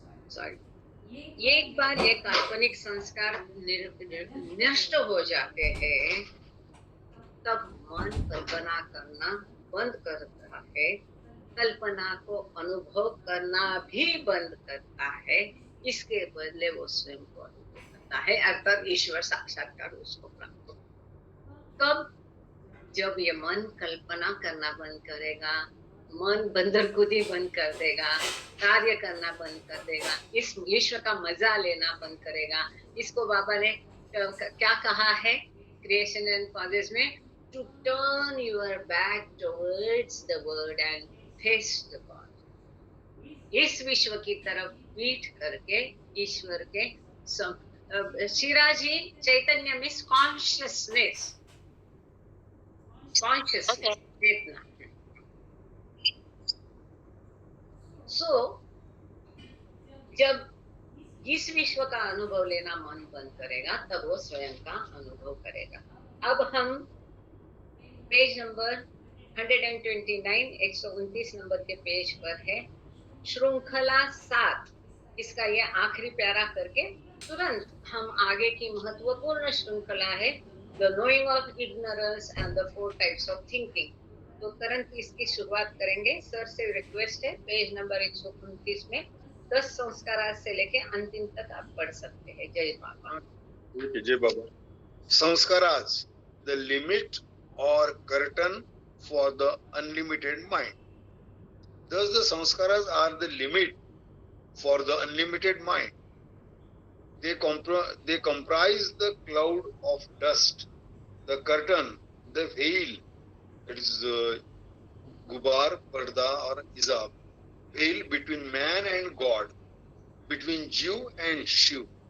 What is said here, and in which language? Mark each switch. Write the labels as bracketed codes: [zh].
[hi] Sorry, एक बार ये काल्पनिक संस्कार नष्ट हो जाते हैं, तब मन कल्पना करना बंद करता है, कल्पना को अनुभव करना भी बंद करता है, इसके बदले वो स्वयं को अनुभव करता है, अर्थात ईश्वर साक्षात्कार उसको प्राप्त हो। कब? जब ये मन कल्पना करना बंद करेगा, मन बंदरखुदी बंद कर देगा, कार्य करना बंद कर देगा, इस ईश्वर का मजा लेना बंद करेगा। इसको बाबा ने क्या कहा है [en] Creation and causes में, to turn your back towards the word and face the God. [hi] इस विश्व की तरफ पीठ करके ईश्वर के शिराजी चैतन्य मीन्स कॉन्शियसनेस, कॉन्शियसनेस, चेतना। सो जब इस विश्व का अनुभव लेना मन बंद करेगा, तब वो स्वयं का अनुभव करेगा। अब हम पेज नंबर 129, 129 नंबर के पेज पर है, श्रृंखला 7, इसका ये आखिरी प्यारा करके तुरंत हम आगे की महत्वपूर्ण श्रृंखला है, [en] The knowing of ignorance and the 4 types of thinking. [hi] तो तुरंत इसकी शुरुआत करेंगे। सर से रिक्वेस्ट है, पेज नंबर 129 में 10 संस्कार से लेके अंतिम तक आप पढ़ सकते हैं। जय बाबा। जय बाबा। [en] Sanskaras, the limit or curtain for the unlimited mind. Thus the sanskaras are the limit for the unlimited mind. They comprise the cloud of dust, the curtain, the veil, that is gubar, parda or hijab, veil between man and God, between Jew and Shiv.